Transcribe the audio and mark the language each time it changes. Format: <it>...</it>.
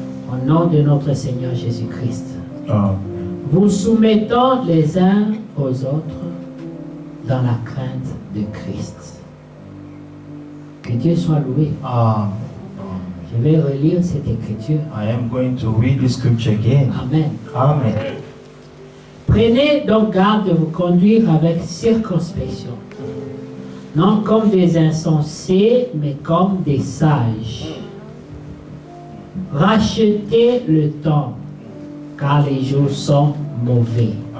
<fr>Au nom de notre Seigneur Jésus-Christ. Amen. Vous soumettant les uns aux autres dans la crainte de Christ. Que Dieu soit loué. Amen. Je vais relire cette écriture.</fr> <en>I am going to read the scripture again.</en> <fr>Amen. Amen. Prenez donc garde de vous conduire avec circonspection. Non comme des insensés, mais comme des sages. Rachetez le temps, car les jours sont mauvais.</fr>